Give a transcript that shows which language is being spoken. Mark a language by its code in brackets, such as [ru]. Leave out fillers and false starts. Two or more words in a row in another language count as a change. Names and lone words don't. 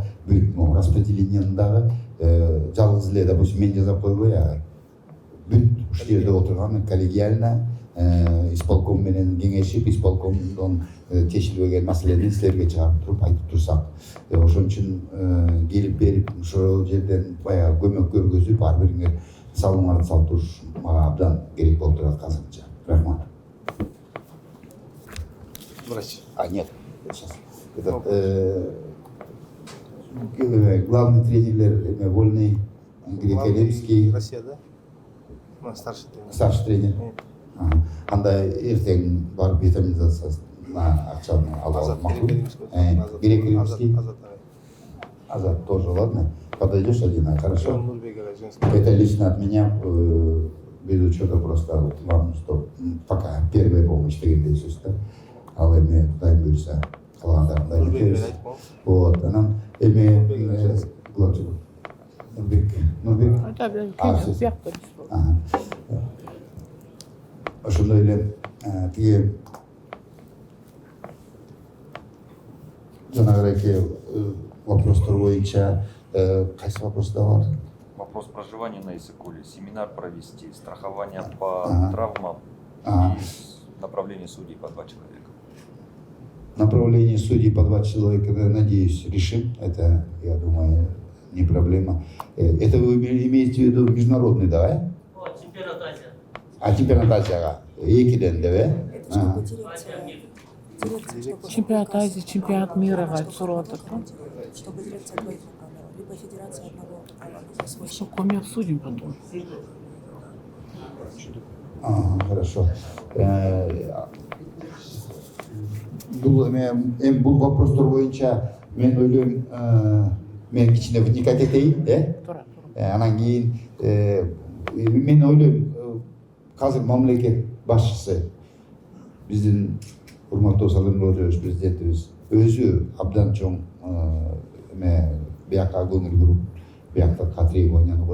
[ky] бүт распределениянын дагы жалгыз эле, допустим, мен жазап койбой, бүт ушул жерде отурган [ru] коллегиально исполком [ky] менен кеңешип, исполкомдон чечилбеген маселени силерге чыгарып туруп айтып турсак, ошон үчүн келип берип ошол жерден баягы көмөк көргөзүп ар бириңер салымыңарды салып туруш мага абдан керек болуп турат азырынча. Рахмат. [ru] Врач. Нет, сейчас. Главный тренерлер вольный, греко-римский. Россия, да? Старший тренер. Старший тренер. [ky] Анда эртең барып витаминизациясына акчаны алып алып макул. [ru] Греко-римский. Азат тоже, ладно? Подойдешь один, хорошо? Это лично от меня, без учета просто вам, что пока первая помощь [ky] дегендей сөз да. Ал эми Кудай буйрса калгандарын айтабыз. Вот, анан эми Нурбек. Ошондой эле тиги жанагыраки вопростор боюнча кайсы вопросда бар? [ru] Вопрос проживания на Иссык-Куле, семинар провести, страхование по травмам и направление судей по 2 человека. Направление судей по 2 человека, надеюсь, решим. Это, я думаю, не проблема. Это вы имеете в виду международный, да? Чемпионат Азии. [ky] Чемпионат Азияга 2-ден, да? [ru] Это чтобы дирекция Чемпионат Азии, чемпионат мира, [ky] сурап атат. [ru] чтобы дирекция двоих управляла, либо федерация одного управляла за свой счет. Сколько мы обсудим потом. Хорошо. [ky] Бул вопростор боюнча мен ойлойм, мен кичине вникать этейин, анан кийин мен ойлойм, азыр мамлекет башчысы биздин урматтуу Садыр Нурбеков президентибиз өзү абдан чоң бияка көңүл буруп, биякта требованияны коюп атат.